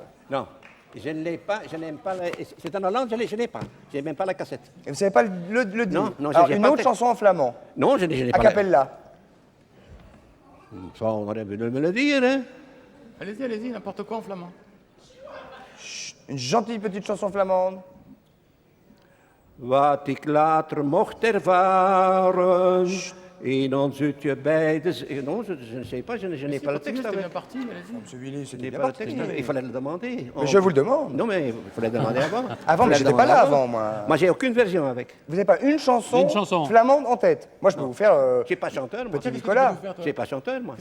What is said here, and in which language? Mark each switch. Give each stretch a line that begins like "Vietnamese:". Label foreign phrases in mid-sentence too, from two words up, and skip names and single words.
French: Non, je ne l'ai pas, je n'aime pas. C'est en Hollande, je n'ai pas. Je n'ai même pas la cassette. Et vous ne savez pas le dire? Non, Alors, j'ai une pas autre chanson en flamand. Non, je n'ai A pas. cappella. Ça, on aurait pu me le dire, hein. Allez-y, n'importe quoi en flamand. Une gentille petite chanson flamande.
Dutch: wat ik later mocht ervaren. In ons utje beide...
French: Non, je ne sais pas, je n'ai pas le texte avec. Monsieur Willy, Je c'était n'ai bien pas le parti. texte avec. Il fallait le demander. Mais je vous le demande. Non, mais il fallait demander avant. Avant, mais Fallait j'étais pas demander là avant. avant, moi. Moi, j'ai aucune version avec. Vous n'avez pas une chanson, flamande en tête? Moi, je peux vous faire... Je suis pas chanteur, moi. Petit Nicolas. Je suis pas chanteur, moi.